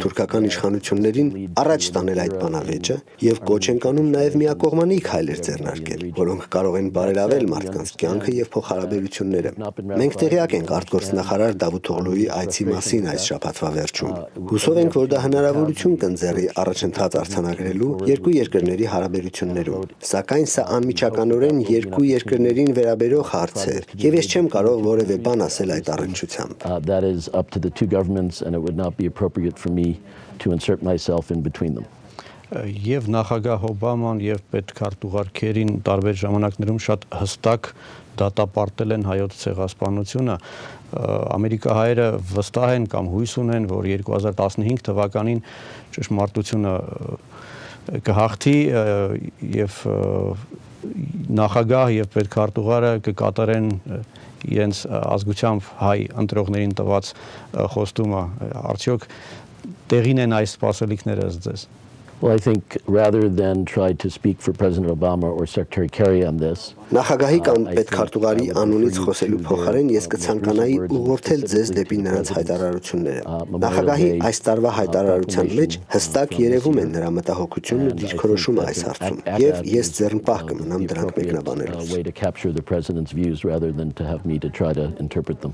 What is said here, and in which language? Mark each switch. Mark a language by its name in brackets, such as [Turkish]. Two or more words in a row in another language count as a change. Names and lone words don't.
[Armenian] թուրքական իշխանություններին առաջ տանել այդ բանավեճը եւ կոչ ենք անում նաեւ միակողմանի քայլեր ձեռնարկել, որոնք կարող են բարելավել մարդկանց կյանքը եւ փոխհարաբերությունները։ Մենք տեղյակ ենք արտգործնախարար Դավութօղլուի այցի մասին այս շաբաթվա վերջում։ Հուսով ենք, որ դա հնարավորություն կընձեռի առաջընթաց արձանագրելու երկու երկրների հարաբերություններում։ Սակայն սա անմիջականորեն երկու երկրներին վերաբերող հարց է, եւ ես չեմ կարող որևէ բան ասել այդ առնչությամբ։ [English] That is up to the two governments and it would not be appropriate for me to insert myself in between them. [Armenian] Եվ նախագահ Օբաման եւ պետքարտուղար Քերին տարբեր ժամանակներում շատ հստակ դատապարտել են հայոց ցեղասպանությունը։ Ամերիկահայերը վստահ են կամ հույս ունեն, որ 2015 թվականին ճշմարտությունը կհաղթի եւ նախագահ եւ պետքարտուղարը կկատարեն իրենց ազգությամբ հայ ընտրողներին տված խոստումը։ Արդյոք տեղին են այս սպասելիքները ըստ ձեզ։ [English] Well, I think rather than try to speak for President Obama or Secretary Kerry on this, [Armenian] Նախագահի կամ պետքարտուղարի անունից խոսելու փոխարեն ես կցանկանայի ուղղորդել ձեզ դեպի նրանց հայտարարությունները։ Նախագահի այս տարվա հայտարարության մեջ հստակ երևում է նրա մտահոգությունն ու դիրքորոշումը այս հարցում, եւ ես ձեռնպահ կմնամ դրանք մեկնաբանելուց։